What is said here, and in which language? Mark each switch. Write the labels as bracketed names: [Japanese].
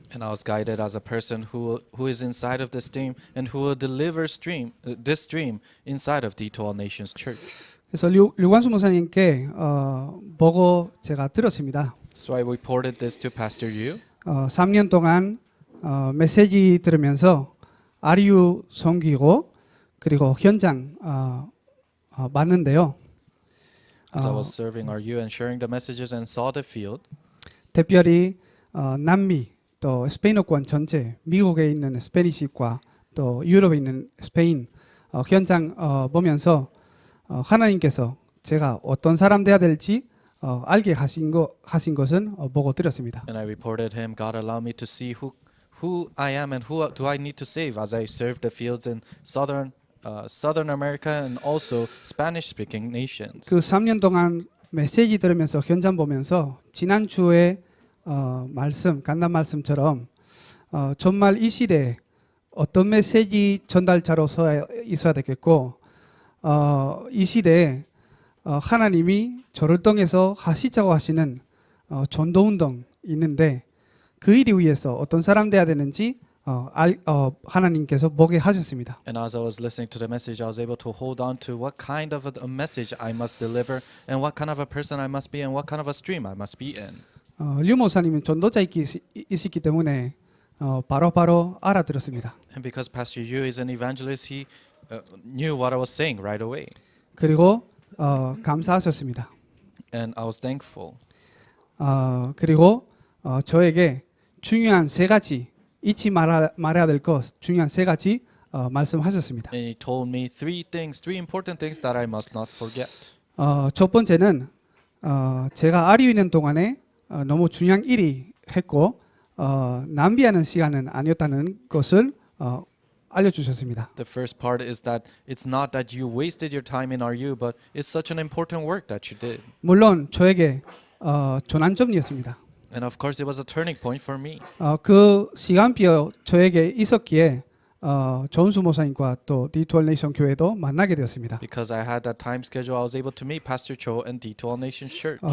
[English] And I was guided as a person who is inside of this team and who will deliver this stream inside of D2 All Nations Church. [Korean] 그래서 류관수 목사님께 보고 제가 들었습니다. [English] So I reported this to Pastor Yu. [Korean] 3년 동안 메시지 들으면서 RU 섬기고 그리고 현장 봤는데요. [English] As I was serving RU and sharing the messages and saw the field, [Korean] 특별히 남미 또 스페인어권 전체 미국에 있는 스페니시과 또 유럽에 있는 스페인 현장 보면서 하나님께서 제가 어떤 사람 돼야 될지 알게 하신 것은 보고 들었습니다. [English] and I reported him, God allowed me to see who I am and who do I need to save as I serve the fields in Southern America and also Spanish-speaking nations. [Korean] 그 3년 동안 메시지 들으면서 현장 보면서 지난주에 간단 말씀처럼 정말 이 시대에 어떤 메시지 전달자로서 있어야 되겠고 이 시대에 하나님이 저를 통해서 하시자고 하시는 전도운동 있는데 그 일을 위해서 어떤 사람 돼야 되는지 하나님께서 보게 하셨습니다. [English] And as I was listening to the message, I was able to hold on to what kind of a message I must deliver and what kind of a person I must be and what kind of a stream I must be in. [Korean] 류 목사님은 전도자이시기 때문에 바로 알아들었습니다. [English] And because Pastor Yu is an evangelist, he knew what I was saying right away. [Korean] 그리고 감사하셨습니다. [English] And I was thankful. [Korean] 그리고 저에게 중요한 세 가지 잊지 말아야 될 것 중요한 세 가지 말씀하셨습니다. [English] And he told me three important things that I must not forget. [Korean] 첫 번째는 제가 RU 있는 동안에 너무 중요한 일이 했고 낭비하는 시간은 아니었다는 것을 알려주셨습니다. [English] The first part is that it's not that you wasted your time in RU, but it's such an important work that you did. [Korean] 물론 저에게 전환점이었습니다. [English] And of course, it was a turning point for me. [Korean] 그 시간표 저에게 있었기에 존수 목사님과 또 D2원레이션 교회도 만나게 되었습니다. [English] Because I had that time schedule, I was able to meet Pastor Cho and D2 All Nations Church.